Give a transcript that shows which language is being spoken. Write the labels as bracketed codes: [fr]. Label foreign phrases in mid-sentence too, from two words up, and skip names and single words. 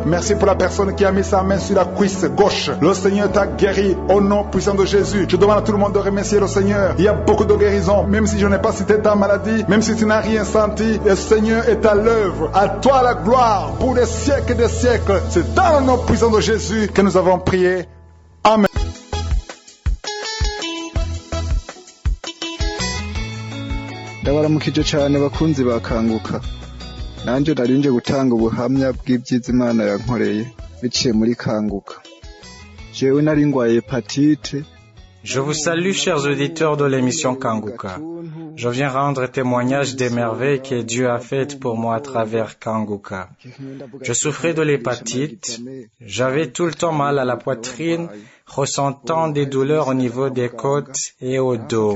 [fr] Merci pour la personne qui a mis sa main sur la cuisse gauche. Le Seigneur t'a guéri au nom puissant de Jésus. Je demande à tout le monde de remercier le Seigneur. Il y a beaucoup de guérisons. Même si je n'ai pas cité ta maladie, même si tu n'as rien senti, le Seigneur est à l'œuvre. À toi la gloire pour des siècles et des siècles. C'est dans le nom puissant de Jésus que nous avons prié. Amen. [rn] ndabaramukije cyane bakunzi bakanguka nanjye narinje gutanga ubuhamya bw'ibyiza Imana yankoreye biciye muri kanguka jewe nari ngwaye hepatite. [fr] Je vous salue, chers auditeurs de l'émission Kanguka. Je viens rendre témoignage des merveilles que Dieu a faites pour moi à travers Kanguka. Je souffrais de l'hépatite. J'avais tout le temps mal à la poitrine, ressentant des douleurs au niveau des côtes et au dos.